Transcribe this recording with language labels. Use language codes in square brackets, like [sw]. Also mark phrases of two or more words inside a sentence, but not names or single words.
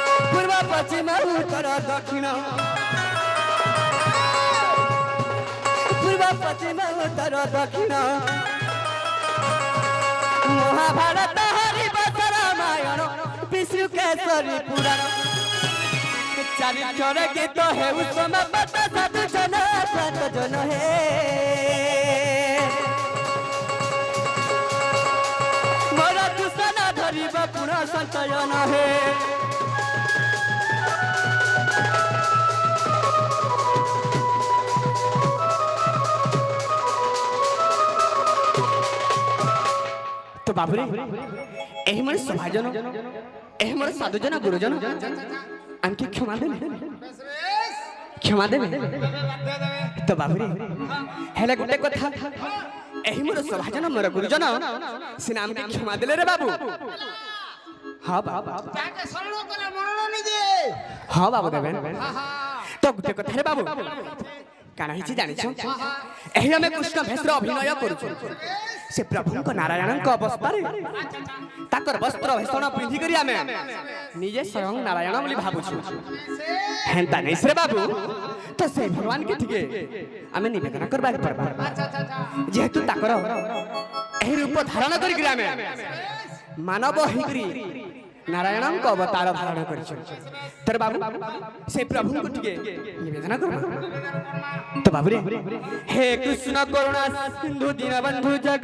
[spv] ପୂର୍ବ ପଶ୍ଚିମ ଉତ୍ତର ଦକ୍ଷିଣ ପୂର୍ବ ପଶ୍ଚିମ ଉତ୍ତର ଦକ୍ଷିଣ ମହାଭାରତ ହରିବଂଶ ରାମାୟଣ ବିଷ୍ଣୁ କେଶରୀ ପୁରାଣ ଚରିତ୍ର ଗୀତ ହେ ସମାପତ ସାଧୁ ଜନ ସାତ ଜନ ହେ ମୋର ଦୂଷଣ ଧରିବ ପୁନଃ ସଞ୍ଚୟନ ହେ ତୋ ବାବୁରେ ଏହି ମନ ସଭାଜନ ଏହି ମନ ସାଧୁଜନ ଗୁରୁଜନ ଆମକେ କ୍ଷମା ଦେବେ ତୋ ବାବୁରେ ହେଲେ ଗୋଟେ କଥା ଏହି ମନ ସଭାଜନ ମୋର ଗୁରୁଜନ ସିନା ଆମକେ କ୍ଷମା ଦେଲେ ରେ ବାବୁ ହଁ ବାବା ତାକେ ଶରଣ କଲା ମରଣ ନି ଦେ ହଁ ବାବୁ ଦେବେ ତୋ ଗୋଟେ କଥା ରେ ବାବୁ କାନା ହିଚି ଜାଣି ଛ ଏହି ହମେ କୃଷ୍ଣ ଭେଷର ଅଭିନୟ କରୁ ସେ ପ୍ରଭୁ କୋ ନାରାୟଣ କୋ ଅବସ୍ଥା ରେ ତାକର ବସ୍ତ୍ର ଭୂଷଣ ପିନ୍ଧି କରି ଆମେ ନିଜେ ସ୍ୱୟଂ ନାରାୟଣ ବୋଲି ଭାବୁ ଛୁ ହେଁତା ନୈ ସେ ବାବୁ ତୋ ସେ ଭଗବାନ କେ ଥିକେ ଆମେ ନିବେଦନ କରବା ପରବା ଜେହେତୁ ତାକର ଏହି ରୂପ ଧାରଣ କରି କରି ଆମେ ମାନବ ହି କରି ନାରାୟଣ କୋ ଅବତାର ଧାରଣ କରି ଛୁ ତର ବାବୁ ସେ ପ୍ରଭୁ କୋ ଥିକେ ନିବେଦନ କରବା ତୋ ବାବୁ ରେ ହେ କୃଷ୍ଣ କରୁଣା ସିନ୍ଧୁ ଦୀନବନ୍ଧୁ